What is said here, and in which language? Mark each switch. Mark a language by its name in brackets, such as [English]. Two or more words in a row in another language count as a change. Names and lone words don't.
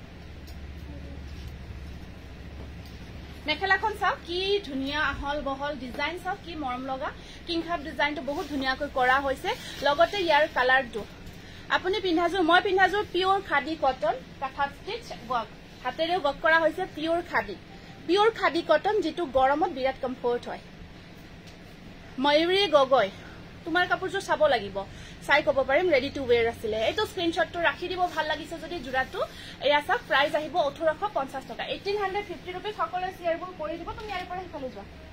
[Assamese] মেখেলাখন চাও কি ধুনিয়া আহল বহল ডিজাইন চাও কি মৰম লগা কিংখাপ ডিজাইনটো বহুত ধুনিয়াকৈ কৰা হৈছে লগতে ইয়াৰ কালাৰটো আপুনি পিন্ধাজোৰ মই পিন্ধাজোৰ [English] pure khadi cotton kantha stitch work [Assamese] হাতেৰে ওয়ার্ক কৰা হৈছে [English] pure khadi cotton [Assamese] যেটো গৰমত বিৰাট কমফৰ্ট হয় ময়ূৰী গগৈ তোমাৰ কাপোৰযোৰ চাব লাগিব চাই কব পাৰিম [English] ready to wear [Assamese] আছিলে এটো স্ক্ৰিনশটটো ৰাখি দিব ভাল লাগিছে যদি জুৰাটো এয়া সব প্ৰাইস আহিব 1850 টকা 1850 रुपीस সকলে শেয়াৰবোৰ কৰি দিব তুমি ইয়াৰ পৰা হিফালে যোৱা